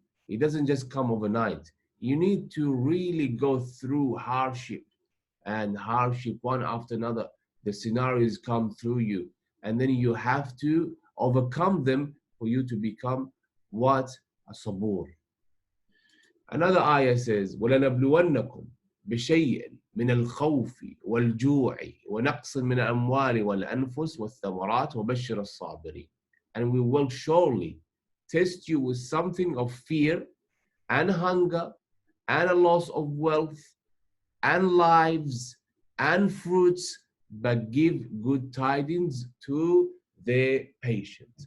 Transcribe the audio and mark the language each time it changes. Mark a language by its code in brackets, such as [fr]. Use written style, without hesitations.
[en] It doesn't just come overnight. You need to really go through hardship one after another. The scenarios come through you, and then you have to overcome them for you to become what? A sabur. [ar] Another ayah says, وَلَنَبْلُوَنَّكُمْ بِشَيْءٍ مِنَ الْخَوْفِ وَالْجُوعِ وَنَقْصٍ مِنَ الْأَمْوَالِ وَالْأَنفُسِ وَالثَّمَرَاتِ وَبَشِّرِ الصَّابِرِينَ. [en] And we will surely test you with something of fear and hunger and a loss of wealth and lives and fruits, but give good tidings to the patient.